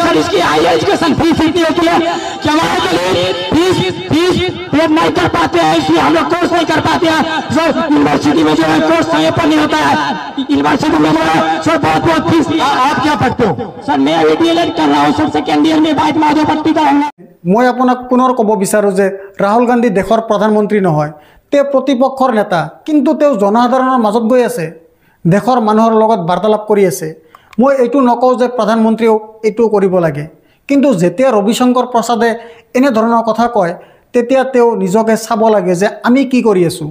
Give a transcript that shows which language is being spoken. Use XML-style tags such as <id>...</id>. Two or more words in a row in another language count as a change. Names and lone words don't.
<hi>सर इसकी</hi> <en>higher education fees</en> <hi>इतनी होती है कि हमारे फीस पे नहीं कर पाते हैं, इसलिए हम लोग कोर्स नहीं कर पाते हैं। सर यूनिवर्सिटी में जो है कोर्स समय पर नहीं होता है, यूनिवर्सिटी में जो है सर बहुत फीस। आप क्या पढ़ते हो? सर मैं DLED कर रहा हूँ सर,</hi> <en>second year</en> <hi>में बाइट माधवपट्टी का हूँ।</hi> <as>মই আপোনাক পুনৰ ক'ব বিচাৰোঁ যে ৰাহুল গান্ধী দেশৰ প্ৰধানমন্ত্ৰী নহয়, তেওঁ প্ৰতিপক্ষৰ নেতা, কিন্তু তেওঁ জনসাধাৰণৰ মাজত গৈ আছে, দেশৰ মানুহৰ লগত বাৰ্তালাপ কৰি আছে। মই এইটো নকওঁ যে প্ৰধানমন্ত্ৰীয়েও এইটো কৰিব লাগে, কিন্তু যেতিয়া ৰবিশংকৰ প্ৰসাদে এনেধৰণৰ কথা কয় তেতিয়া তেওঁ নিজকে চাব লাগে যে আমি কি কৰি আছোঁ।</as>